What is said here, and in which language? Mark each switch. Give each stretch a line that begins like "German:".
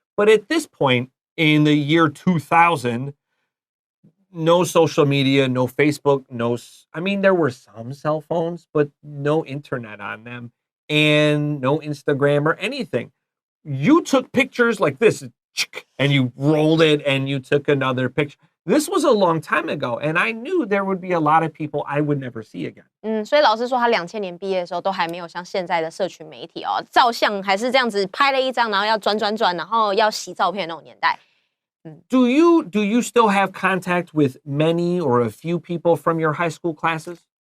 English: But at this point, in the year 2000, no social media, no Facebook, there were some cell phones, but no internet on them and no Instagram or anything. You took pictures like this and you rolled it and you took another picture. This was a long time ago, and I knew there would be a lot of people I would never see again.
Chinese: 所以老师说他2000年毕业的时候都还没有像现在的社群媒体哦，照相还是这样子拍了一张，然后要转，然后要洗照片那种年代。
English: Do you still have contact with many or a few people from your high school classes?